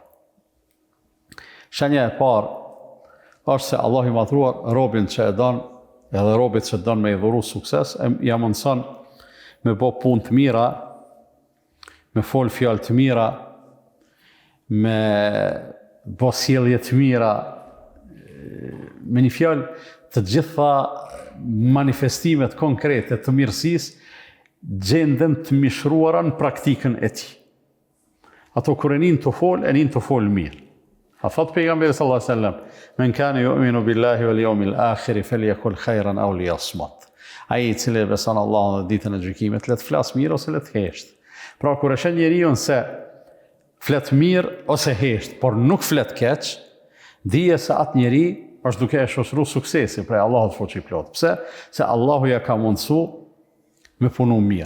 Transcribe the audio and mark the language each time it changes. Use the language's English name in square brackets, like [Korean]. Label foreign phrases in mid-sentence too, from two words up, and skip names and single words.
[Albanian] Shenja e parë është se Allah i madhruar robin që e don, edhe robit që don me i dhuru sukses, ja mundson me bo punë të mira, me fol fjalë të mira, me bo sjellje të mira, me një fjalë të gjitha manifestimet konkrete të mirësisë gjenden të mishruara në praktikën e tij. Ato kur e nin të fol mirë. A thot pejgamberi [Arabic] صلى الله عليه وسلم, من كان يؤمن بالله واليوم الآخر فليقل خيرا أو ليصمت. [Albanian] Ai i cili beson Allahun dhe ditën e gjykimit, le të flas mirë ose le të hesht. Pra kur e sheh njeriu se flet mirë ose hesht, por nuk flet keq, dije se atë njeri është duke e shoqëruar suksesin prej Allahut fuqiplot. Pse? Se Allahu ja ka mundsu me punu mirë.